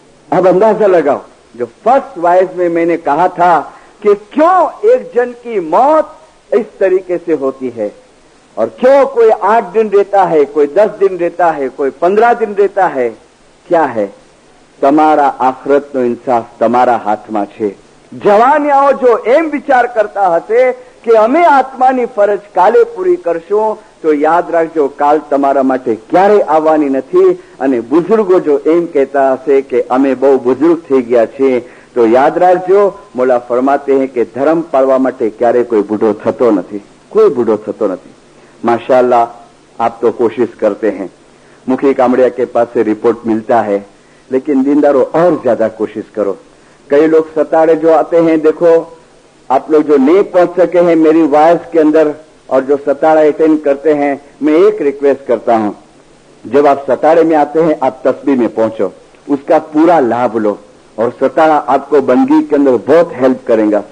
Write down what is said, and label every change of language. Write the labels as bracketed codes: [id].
[hi] अब अंदाजा लगाओ, जो फर्स्ट वॉइस में मैंने कहा था कि क्यों एक जन की मौत इस तरीके से होती है, और क्यों कोई 8 दिन रहता है, कोई 10 दिन रहता है, कोई 15 दिन रहता है। क्या है? [gu] તમારા આખરતનો ઇન્સાફ તમારા હાથમાં છે। જવાનિયાઓ જો એમ વિચાર કરતા હશે કે અમે આત્માની ફરજ કાલે પૂરી કરશું, તો યાદ રાખજો કાલ તમારા માટે ક્યારેય આવવાની નથી। અને બુઝુર્ગો જો એમ કહેતા હશે કે અમે બહુ બુઝુર્ગ થઈ ગયા છે, તો યાદ રાખજો મોલા ફરમાતે હૈ કે ધર્મ પાળવા માટે ક્યારેય કોઈ બુઢો થતો નથી, કોઈ બુઢો થતો નથી। [hi] माशाअल्लाह आप तो कोशिश करते हैं, मुखी कामड़िया के पास से रिपोर्ट मिलता है, लेकिन दीनदारों और ज्यादा कोशिश करो। कई लोग सताड़े जो आते हैं, देखो आप लोग जो नहीं पहुंच सके हैं मेरी वॉइस के अंदर, और जो सताड़ा अटेंड करते हैं, मैं एक रिक्वेस्ट करता हूं, जब आप सताड़े में आते हैं आप तस्बीह में पहुंचो, उसका पूरा लाभ लो, और सताड़ा आपको बंदगी के अंदर बहुत हेल्प करेगा।